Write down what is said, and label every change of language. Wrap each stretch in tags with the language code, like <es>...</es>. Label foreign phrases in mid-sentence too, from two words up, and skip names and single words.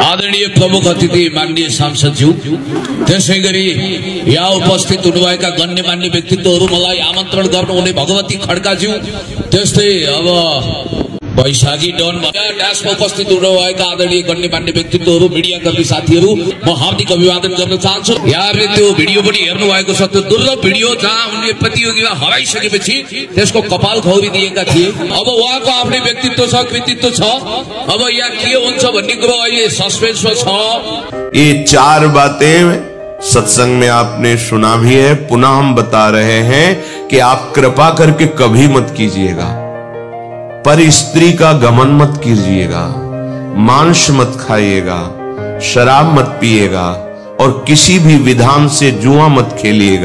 <ne>आदरणीय प्रमुख अतिथि माननीय सांसदज्यू, त्यसैगरी यहाँ उपस्थित हुनुभएका गण्यमान्य व्यक्तित्वहरू, मलाई आमन्त्रण गर्नुहुने भगवती खड्काज्यू, त्यस्तै अब वैशाखी डन ड्यासमा उपस्थित हुनुभएका आदरणीय गण्यमान्य व्यक्तित्वहरू, मिडियाकर्मी साथीहरू, म हार्दिक अभिवादन गर्न चाहन्छु। यहाँहरूले त्यो भिडियो पनि हेर्नु भएको छ, त्यो दुर्लभ भिडियो जहाँ उनले प्रतियोगिता हराइसकेपछि त्यसको कपाल खौरी दिएका थिए। अब उहाँको आफ्नै व्यक्तित्व छ, कृतित्व छ। अब यहाँ के हुन्छ भन्ने कुरो अहिले सस्पेन्समा छ।</ne> <hi>ये 4 बातें सत्संग में आपने सुना भी है, पुनः हम बता रहे हैं कि आप कृपा करके कभी मत कीजिएगा। पर स्त्री का गमन मत कीजिएगा, मांस मत खाइएगा, शराब मत पिएगा और किसी भी विधान से जुआ मत खेलिएगा।</hi>